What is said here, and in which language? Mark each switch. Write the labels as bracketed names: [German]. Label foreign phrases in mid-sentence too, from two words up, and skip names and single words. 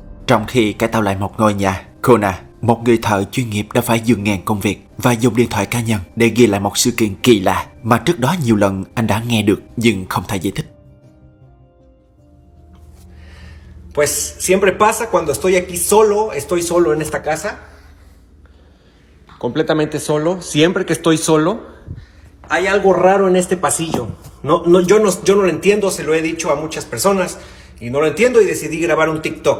[Vietnamese] Trong khi cải tạo lại một ngôi nhà, Kona, một người thợ chuyên nghiệp, đã phải dừng ngàn công việc và dùng điện thoại cá nhân để ghi lại một sự kiện kỳ lạ mà trước đó nhiều lần anh đã nghe được nhưng không thể giải thích. [Spanish] Pues siempre pasa cuando estoy aquí solo, estoy solo en esta casa. Completamente solo, siempre que estoy solo, hay algo raro en este pasillo. Yo no lo entiendo, se lo he dicho a muchas personas y no lo entiendo y decidí grabar un TikTok.